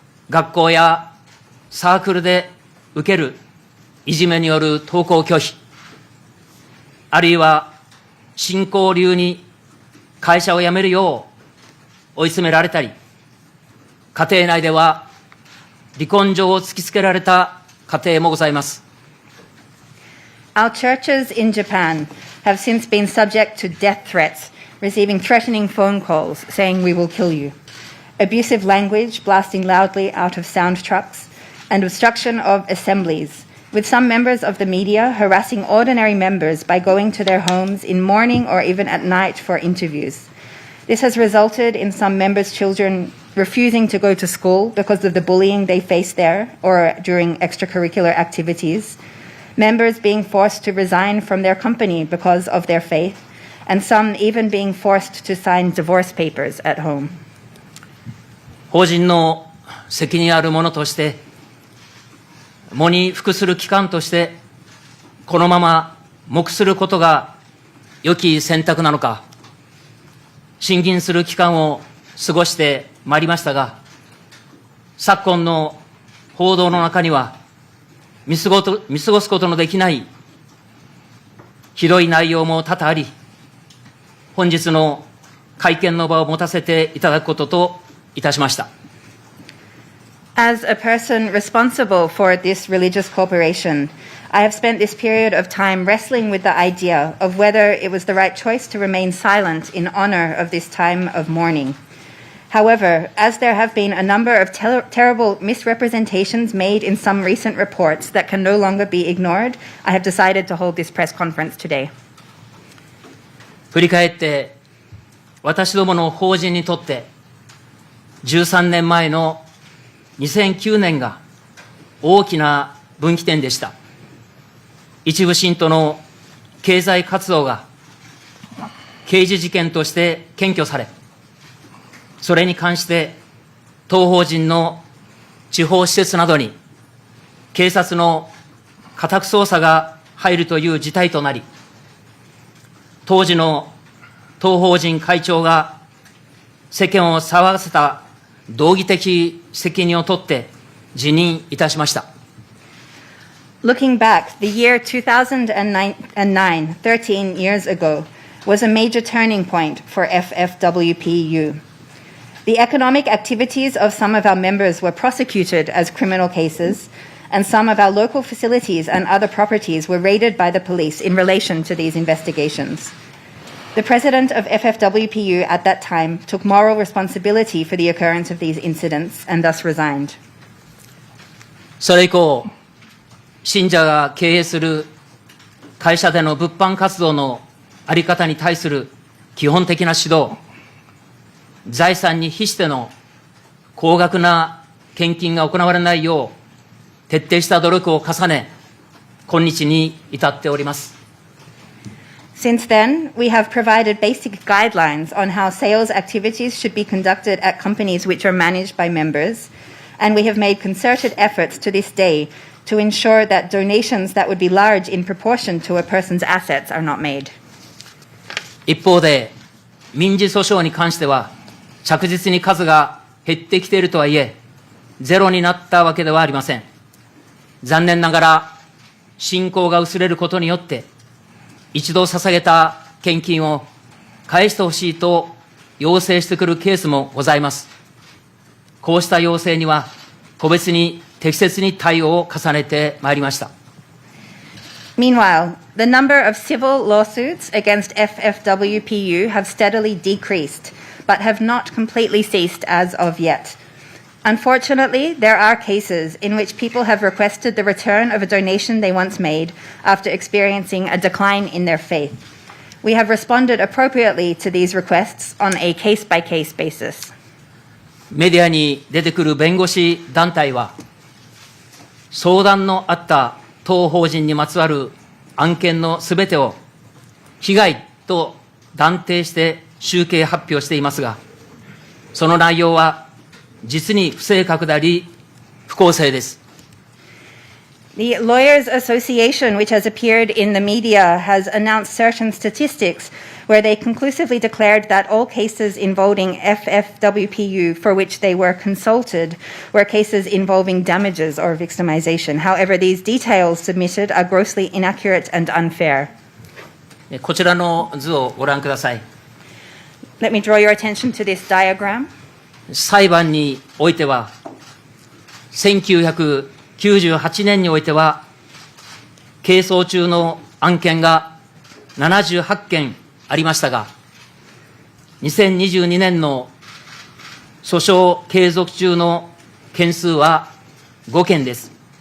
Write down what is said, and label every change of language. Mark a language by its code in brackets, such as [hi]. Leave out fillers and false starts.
[ja] 学校やサークルで受けるいじめによる登校拒否、あるいは信仰流に会社を辞めるよう追い詰められたり、家庭内では離婚状を突きつけられた家庭もございます。 [en] Our churches in Japan have since been subject to death threats, receiving threatening phone calls saying we will kill you, abusive language blasting loudly out of sound trucks, and obstruction of assemblies, with some members of the media harassing ordinary members by going to their homes in morning or even at night for interviews. This has resulted in some members' children refusing to go to school because of the bullying they face there or during extracurricular activities, members being forced to resign from their company because of their faith, and some even being forced to sign divorce papers at home. [ja] 法人の責任ある者として、喪に服する期間として、このまま黙することが良き選択なのか、審議する期間を過ごしてまいりましたが、昨今の報道の中には、見過ごすことのできないひどい内容も多々あり、本日の会見の場を持たせていただくことといたしました。 [en] As a person responsible for this religious corporation, I have spent this period of time wrestling with the idea of whether it was the right choice to remain silent in honor of this time of mourning. However, as there have been a number of terrible misrepresentations made in some recent reports that can no longer be ignored, I have decided to hold this press conference today. [ja] 振り返って、私どもの法人にとって、13年前の2009年が大きな分岐点でした。一部信徒の経済活動が刑事事件として検挙され、それに関して当法人の地方施設などに警察の家宅捜査が入るという事態となり、当時の当法人会長が世間を騒がせた道義的責任を取って辞任いたしました。 [en] Looking back, the year 2009, 13 years ago, was a major turning point for FFWPU. The economic activities of some of our members were prosecuted as criminal cases, and some of our local facilities and other properties were raided by the police in relation to these investigations. The president of FFWPU at that time took moral responsibility for the occurrence of these incidents and thus resigned. [ja] それ以降、信者が経営する会社での物販活動のあり方に対する基本的な指導、財産に比しての高額な献金が行われないよう徹底した努力を重ね、今日に至っております。 [en] Since then, we have provided basic guidelines on how sales activities should be conducted at companies which are managed by members, and we have made concerted efforts to this day to ensure that donations that would be large in proportion to a person's assets are not made. [ja] 一方で、民事訴訟に関しては、着実に数が減ってきているとはいえ、ゼロになったわけではありません。残念ながら、信仰が薄れることによって、一度捧げた献金を返してほしいと要請してくるケースもございます。こうした要請には、個別に適切に対応を重ねてまいりました。 [en] Meanwhile, the number of civil lawsuits against FFWPU have steadily decreased, but have not completely ceased as of yet. Unfortunately, there are cases in which people have requested the return of a donation they once made after experiencing a decline in their faith. We have responded appropriately to these requests on a case-by-case basis. [ja] メディアに出てくる弁護士団体は、相談のあった当法人にまつわる案件のすべてを被害と断定して集計発表していますが、その内容は実に不正確であり、不公正です。 [en] The Lawyers Association, which has appeared in the media, has announced certain statistics where they conclusively declared that all cases involving FFWPU for which they were consulted were cases involving damages or victimization. However, these details submitted are grossly inaccurate and unfair. [ja] こちらの図をご覧ください。 [en] Let me draw your attention to this diagram. [ja] 裁判においては、1998年においては、係争中の案件が78件ありましたが、2022年の訴訟継続中の件数は5件です。